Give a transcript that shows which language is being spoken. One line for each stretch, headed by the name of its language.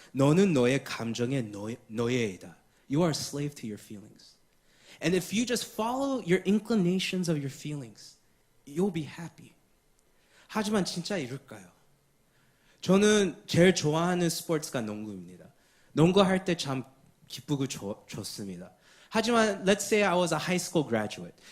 Korean: 너는 너의 감정의 노예이다.
English: You are a slave to your feelings. And if you just follow your inclinations of your feelings, you'll be happy.
Korean: 하지만 진짜 이럴까요? 저는 제일 좋아하는 스포츠가 농구입니다. 농구할 때 참 기쁘고 좋습니다. 하지만
English: let's say I was a high school graduate.